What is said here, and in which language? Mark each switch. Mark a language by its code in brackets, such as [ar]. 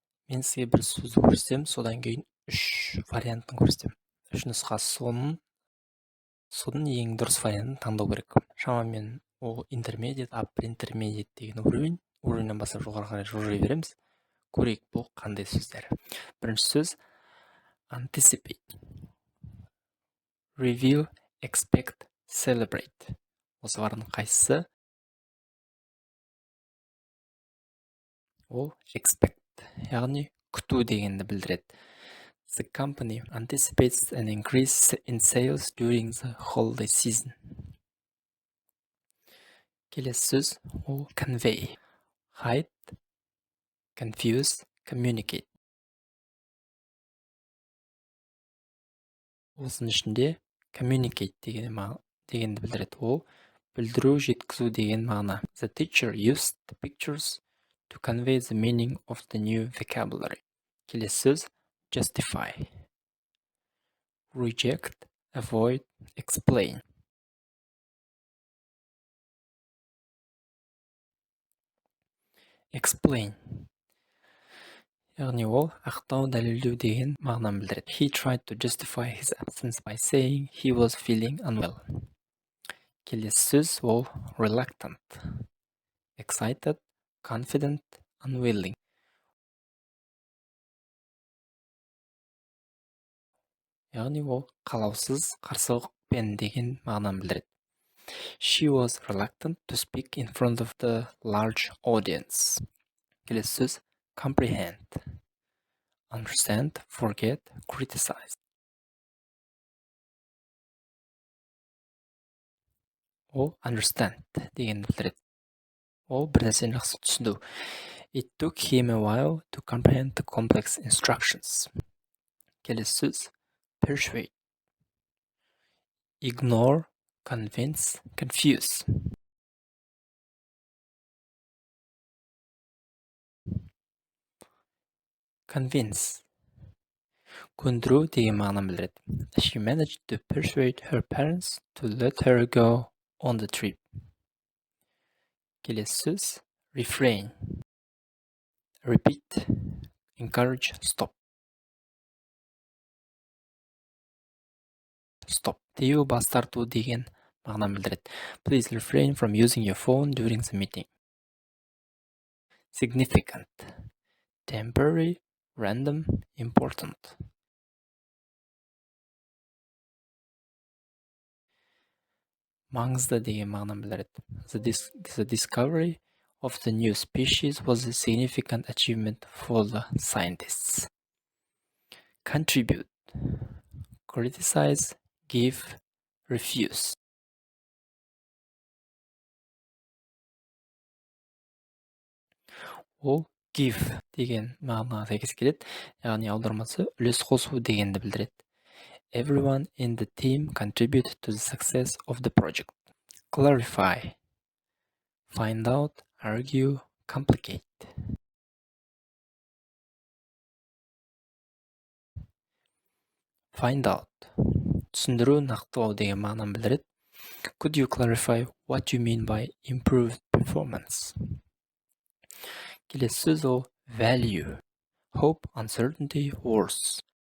[kk] Мен сізге бір сөзді көрсетемін, содан кейін 3 вариантын көрсетемін. 3 нұсқасы, соның ең дұрыс вариантын таңдау керек. Шамамен ол интермедиат, аппер интермедиат деген уровеньнен бастап жоғары қарай жылжи береміз. Көрейік, бұл қандай сөздер. Бірінші сөз [en] anticipate, reveal, expect, celebrate. [kk] Осылардың қайсысы? Ол expect, яғни күту дегенді білдіреді. [en] The company anticipates an increase in sales during the holiday season. [kk] Келесі сөз ол [en] convey, hide, confuse, communicate. [kk] Осының ішінде communicate дегенді білдіреді. Ол білдіру, жеткізу деген мағына. [en] The teacher used the pictures to convey the meaning of the new vocabulary. [kk] Келесі сөз [en] justify, reject, avoid, explain. [kk] Explain, яғни ол ақтау, дәлелдеу деген мағынаны білдіреді. [en] He tried to justify his absence by saying he was feeling unwell. [kk] Келесі сөз ол [en] reluctant, excited, confident, unwilling. [kk] Яғни ол қалаусыз, қарсылықпен деген мағынаны білдіреді. [en] She was reluctant to speak in front of the large audience. [kk] Келесі сөз [en] comprehend, understand, forget, criticize. [kk] Ол understand дегенді білдіреді. Ол бір нәрсені жақсы түсінді. [en] It took him a while to comprehend the complex instructions. [kk] Келесі сөз [en] persuade, ignore, convince, confuse. [kk] Convince, көндіру деген мағынаны білдіреді. [en] She managed to persuade her parents to let her go on the trip. [kk] Келесі сөз [en] refrain, repeat, encourage, stop. [kk] Stop, тыю, бас тарту деген мағынаны білдіреді. [en] Please refrain from using your phone during the meeting. Significant, temporary, random, important. [kk] Маңызды деген мағынаны білдіреді. [en] The discovery of the new species was a significant achievement for the scientists. Contribute, criticize, give, refuse. [kk] Ол give деген мағынаға сәйкес келеді, яғни аудармасы үлес қосу дегенді білдіреді. [en] Everyone in the team contributed to the success of the project. Clarify, find out, argue, complicate. [kk] Find out, түсіндіру, нақтылау деген мағынаны білдіреді. [en] Could you clarify what you mean by improved performance? [kk] Келесі сөз ол [en] value, hope, uncertainty, worse.